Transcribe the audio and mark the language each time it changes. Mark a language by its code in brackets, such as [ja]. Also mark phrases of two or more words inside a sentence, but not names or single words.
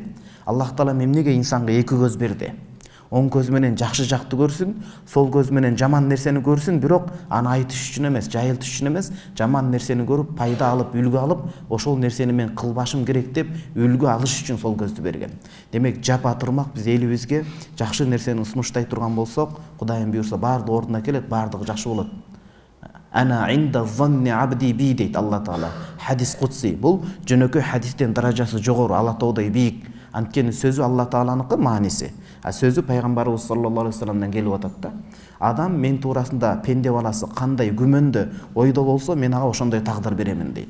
[ky] Аллах Таала эмнеге инсанга эки көз берди? Оң көз менен жакшы жакты көрсүн, сол көз менен жаман нерсени көрсүн, бирок аны айтыш үчүн эмес, жайылтыш үчүн эмес, жаман нерсени көрүп, пайда алып, үлгү алып, ошол нерсени мен кылбашым керек деп үлгү алыш үчүн сол көздү берген. Демек, жапа турмак биз элибизге жакшы нерсени сунуштай турган болсок, Кудайым буйрса баардыгы ордуна келет, баардыгы жакшы болот. [ar] أنا عند ظن عبدي بي [ky] дейт Алла Таала. [ar] حديث قدسي. [ky] Бул жөнөкөй хадистен даражасы жогору, Алла тоодой бийик. Анткени сөзү Алла Тааланыкы мааниси. Сөзү пайгамбарыбыз [ar] صلى الله عليه وسلم [ky] келип атат да. Адам мен туурасында пенде баласы кандай күмөндө, ойдо болсо, мен ага ошондой тагдыр беремин дейт.